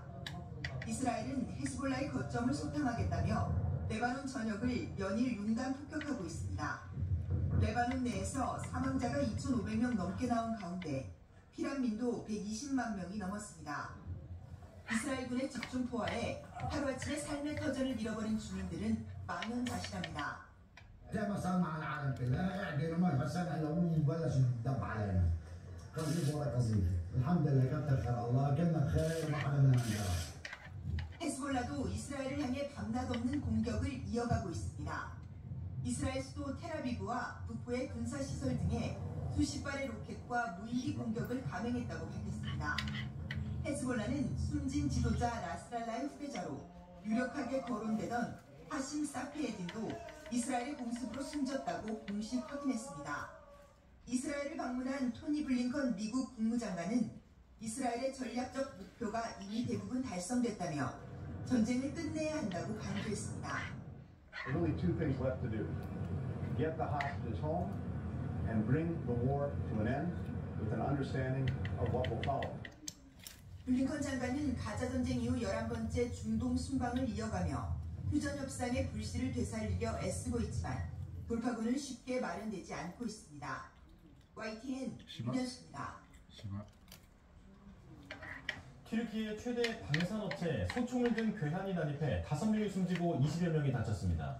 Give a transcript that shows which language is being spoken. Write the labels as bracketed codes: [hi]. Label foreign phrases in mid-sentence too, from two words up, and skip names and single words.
[ko] 이스라엘은 헤즈볼라의 거점을 소탕하겠다며 레바논 전역을 연일 융단 폭격하고 있습니다. 레바논 내에서 사망자가 2,500명 넘게 나온 가운데 피난민도 120만 명이 넘었습니다. 이스라엘군의 집중포화에 하루아침에 삶의 터전을 잃어버린 주민들은 망연자실합니다. [ar] زي ما صار مع العالم كلها احنا ما بس الاولين بلشوا الدب علينا قصيف ورا قصيف الحمد لله كتر خير الله كنا بخير وما حدا منا انجرح. [ko] 헤즈볼라도 이스라엘을 향해 밤낮 없는 공격을 이어가고 있습니다. 이스라엘 수도 텔아비브와 북부의 군사시설 등에 수십 발의 로켓과 무인기 공격을 감행했다고 밝혔습니다. 헤즈볼라는 숨진 지도자 나스랄라의 후계자로 유력하게 거론되던 하심 사피에딘도 이스라엘의 공습으로 숨졌다고 공식 확인했습니다. 이스라엘을 방문한 토니 블링컨 미국 국무장관은 이스라엘의 전략적 목표가 이미 대부분 달성됐다며 전쟁을 끝내야 한다고 강조했습니다. [en] There's only two things left to do. Get the hostages home and bring the war to an end with an understanding of what will follow. [ko] 블링컨 장관은 가자 전쟁 이후 11번째 중동 순방을 이어가며 휴전 협상의 불씨를 되살리려 애쓰고 있지만 돌파구는 쉽게 마련되지 않고 있습니다. YTN 윤현수입니다. 튀르키예 최대 방산업체 소총을 든 괴한이 난입해 5명이 숨지고 20여 명이 다쳤습니다.